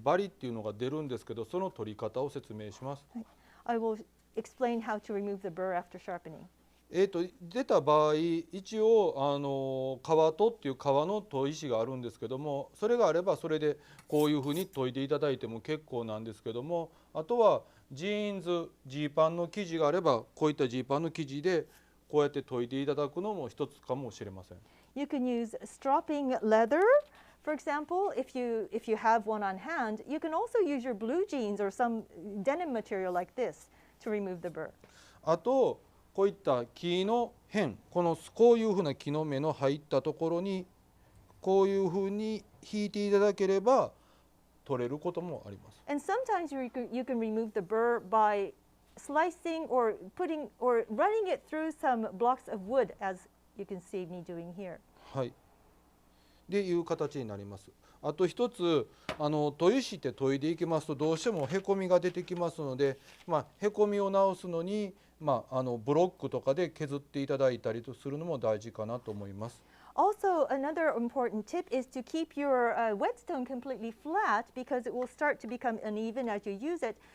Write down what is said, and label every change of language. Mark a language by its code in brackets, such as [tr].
[ja] バリっていうのが出るんですけど、その取り方を説明します。はい、 [en] I will explain how to remove the burr after sharpening. [ja] 出た場合、一応革とっていう革の砥石があるんですけども、それがあればそれでこういうふうに研いでいただいても結構なんですけども、あとはジーンズ、ジーパンの生地があればこういったジーパンの生地でこうやって研いでいただくのも一つかもしれません。 [en] You can use stropping leather. For example, if you have one on hand, you can also use your blue jeans or some denim material like this to remove the burr. [ja] あとこういった木の辺、こういうふうな木の目の入ったところにこういうふうに引いていただければ取れることもあります。 [en] And sometimes you can remove the burr by slicing or running it through some blocks of wood, as you can see me doing here. [ja] はい。でいう形になります。あと一つ砥石って研いでいきますとどうしてもへこみが出てきますので、へこみを直すのにブロックとかで削っていただいたりとするのも大事かなと思います。 [en] Also, another important tip is to keep your whetstone completely flat because it will start to become uneven as you use it.